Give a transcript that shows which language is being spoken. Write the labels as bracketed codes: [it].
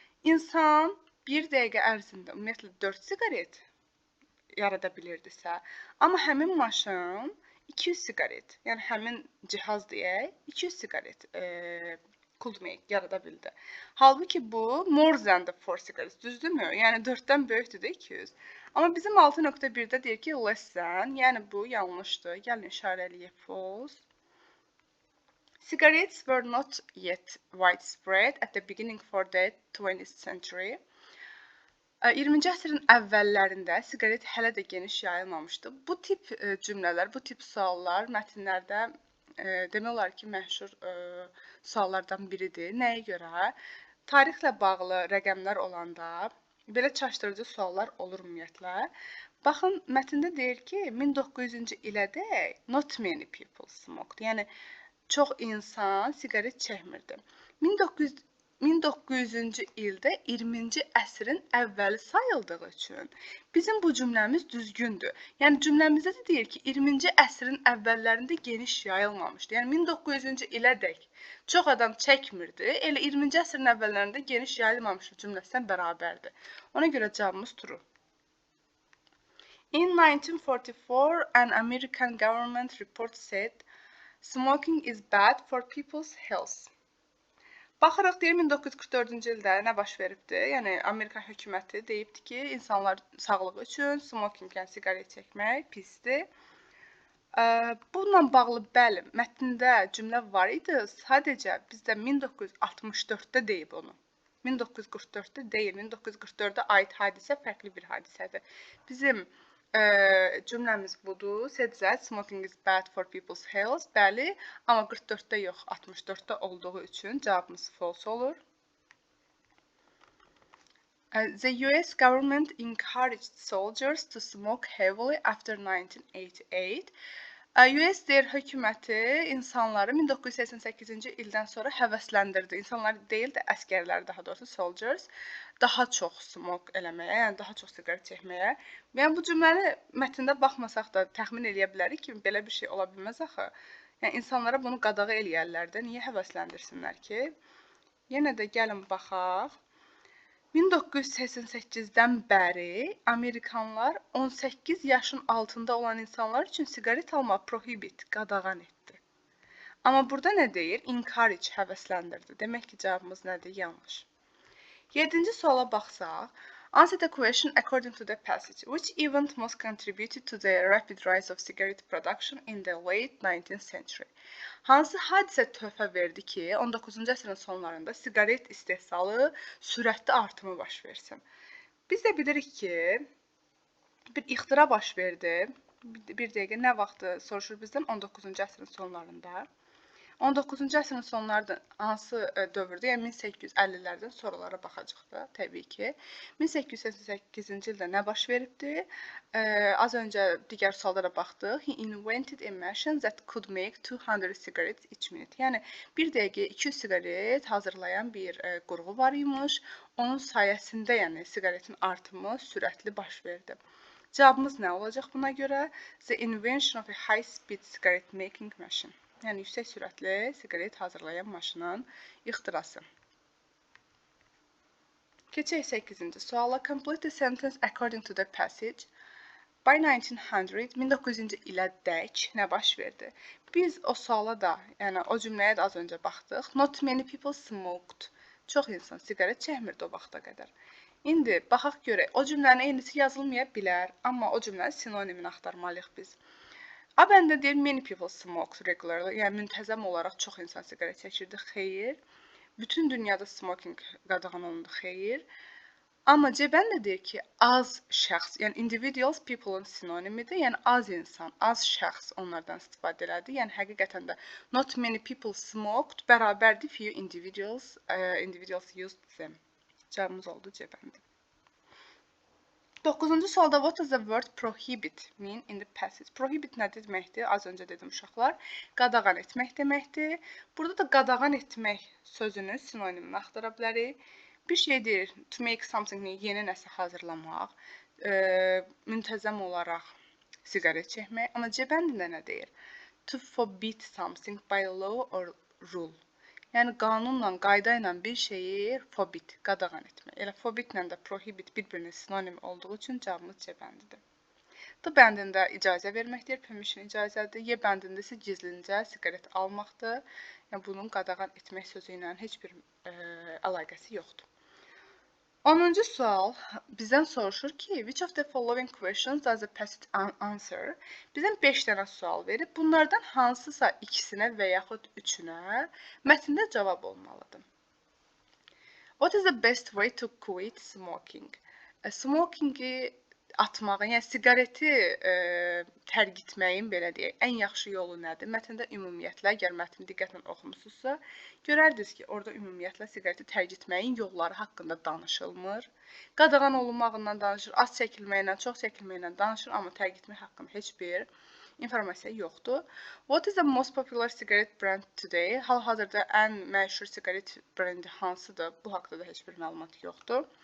[az] İnsan bir dəqiqə ərzində ümumiyyətlə 4 siqaret yarada bilirdisə, amma həmin maşın 200 siqaret, yəni həmin cihaz deyək, 200 siqaret [en] could make [az] yarada bildi. Halbuki bu [en] more than the 4 cigarettes, [az] düzdürmü? Yəni 4-dən böyükdür də 200. Amma bizim 6.1-də deyir ki, [en] less than, [az] yəni bu yanlışdır. Gəlin işarəliyək false. [en] Cigarettes were not yet widespread at the beginning for the 20th century. [az] 20-ci əsrin əvvəllərində siqaret hələ də geniş yayılmamışdı. Bu tip cümlələr, bu tip suallar mətnlərdə demək olar ki, məşhur suallardan biridir. Nəyə görə? Tarixlə bağlı rəqəmlər olanda belə çaşdırıcı suallar olur ümumiyyətlə. Baxın, mətndə deyir ki, 1900-cü ilədək [en] not many people smoked. [az] Yəni, çox insan siqaret çəkmirdi. 1900-cü ildə 20-ci əsrin əvvəli sayıldığı üçün bizim bu cümləmiz düzgündür. Yəni, cümləmizdə də deyir ki, 20-ci əsrin əvvəllərində geniş yayılmamışdı. Yəni, 1900-cü ilədək çox adam çəkmirdi, elə 20-ci əsrin əvvəllərində geniş yayılmamışdı cümləsindən bərabərdir. Ona görə cavabımız true. [en] In 1944, an American government report said smoking is bad for people's health. [az] Baxırıq, deyir, 1944-cü ildə nə baş veribdi? Yəni, Amerikan hökuməti deyibdi ki, insanlar sağlığı üçün smoking, yəni siqaret çəkmək pisdir. Bununla bağlı, bəli, mətndə cümlə var idi, sadəcə bizdə 1964-də deyib onu. 1944-də deyil, 1944-də aid hadisə fərqli bir hadisədir. Bizim cümləmiz budur. [en] Said that smoking is bad for people's health. [az] Bəli, amma 44-də yox, 64-də olduğu üçün cavabımız false olur. [en] The US government encouraged soldiers to smoke heavily after 1988. [az] US deyir hökuməti insanları 1988-ci ildən sonra həvəsləndirdi. İnsanlar deyil də əskərlər, daha doğrusu soldiers, daha çox smoke eləməyə, yəni daha çox siqaret çəkməyə. Yəni bu cümləni mətndə baxmasaq da təxmin eləyə bilərik ki, belə bir şey ola bilməz axı. Yəni insanlara bunu qadağa eləyərlər də, niyə həvəsləndirsinlər ki? Yenə də gəlin baxaq. 1988-dən bəri Amerikanlar 18 yaşın altında olan insanlar üçün siqaret almaq prohibit, qadağan etdi. Amma burada nə deyir? Encourage, həvəsləndirdi. Demək ki, cavabımız nədir? Yanlış. 7-ci suala baxsaq, [en] answer the question according to the passage. Which event most contributed to the rapid rise of cigarette production in the late 19th century? [az] Hansı hadisə töhfə verdi ki, 19-cu əsrin sonlarında siqaret istehsalı sürətli artımı baş versin? Biz də bilirik ki, bir ixtira baş verdi. Bir dəqiqə nə vaxtı soruşur bizdən? 19-cu əsrin sonlarında. 19-cu əsrin sonlarında hansı dövrdür? Yəni 1850-lərdən sonralara baxacaq da, təbii ki. 1888-ci ildə nə baş veribdi? Az öncə digər sualda da baxdıq. [en] He invented a machine that could make 200 cigarettes each minute. [az] Yəni bir dəqiqəyə 200 siqaret hazırlayan bir qurğu var imiş. Onun sayəsində, yəni siqaretin artımı sürətli baş verdi. Cavabımız nə olacaq buna görə? [en] The invention of a high-speed cigarette making machine. [az] Yəni yüksək sürətli siqaret hazırlayan maşının ixtirası. Keçək 8-ci suala. [en] Complete the sentence according to the passage. [az] By 1900 ilədək nə baş verdi? Biz o suala da, yəni o cümləyə də az öncə baxdıq. [en] Not many people smoked. [az] Çox insan siqaret çəkmirdi o vaxta qədər. İndi baxaq görək. O cümlənin eynisi yazılmaya bilər, amma o cümlənin sinonimini axtarmalıyıq biz. A bəndə deyir, [en] many people smoke regularly, [az] yəni müntəzəm olaraq çox insan siqaret çəkirdi, xeyr. Bütün dünyada smoking qadağan olundu, xeyr. Amma C bəndə deyir ki, az şəxs, yəni individuals people-un sinonimidir, yəni az insan, az şəxs onlardan istifadə elədi. Yəni həqiqətən də [en] not many people smoked [az] bərabərdir [en] few individuals used them. [az] Cavabımız oldu C bəndi. 9-cu sualda [en] what does the word prohibit mean in the passage? [az] Prohibit nə deməkdir? Az öncə dedim uşaqlar. Qadağan etmək deməkdir. Burada da qadağan etmək sözünün sinonimini axtara bilərik. Bir şey deyir, [en] to make something, [az] yeni nəsə hazırlamaq, müntəzəm olaraq siqaret çəkmək. Amma C bəndində nə deyir? [en] To forbid something by law or rule. [az] Yəni qanunla, qayda ilə bir şeyi forbid, qadağan etmək. Elə forbidlə də prohibit bir-birinin sinonim olduğu üçün cavabımız C bəndidir. D bəndində icazə verməkdir, permission icazədir. Y bəndində isə gizlincə siqaret almaqdır. Yəni bunun qadağan etmək sözü ilə heç bir əlaqəsi yoxdur. 10-cu sual bizdən soruşur ki, [en] which of the following questions does the passage answer? [az] Bizdən 5 dənə sual verib. Bunlardan hansısa ikisinə və yaxud üçünə mətndə cavab olmalıdır. [en] What is the best way to quit smoking? [az] Smokingi atmağın, yəni siqareti tərk etməyin, belə deyək, ən yaxşı yolu nədir? Mətndə ümumiyyətlə, əgər mətni diqqətlə oxumusunuzsa, görərdiniz ki, orada ümumiyyətlə siqareti tərk etməyin yolları haqqında danışılmır. Qadağan olunmağından danışır, az çəkilməklə, çox çəkilməklə danışır, amma tərk etmək haqqında heç bir informasiya yoxdur. [en] What is the most popular cigarette brand today? [az] Hal-hazırda ən məşhur siqaret brendi hansıdır? Bu haqqda da heç bir məlumat yoxdur.